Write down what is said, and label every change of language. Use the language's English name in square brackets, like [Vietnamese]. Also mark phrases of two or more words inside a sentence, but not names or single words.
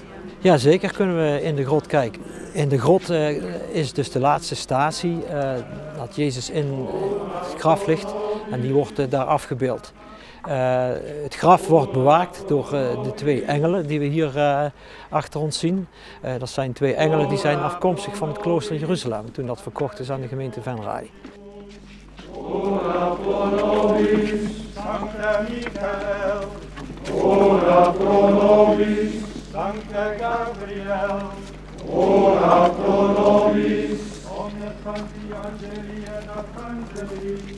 [Dutch] Ja, zeker kunnen we in de grot kijken. In de grot is dus de laatste statie dat Jezus in het graf ligt en die wordt daar afgebeeld. Het graf wordt bewaakt door de 2 engelen die we hier achter ons zien. Dat zijn 2 engelen die zijn afkomstig van het klooster Jeruzalem toen dat verkocht is aan de gemeente Venray. [Latin] Ora pro nobis, Sancte Michael. Ora pro nobis, Sancte Gabriel. Ora pro nobis, omnes sancti angeli et arcangeli.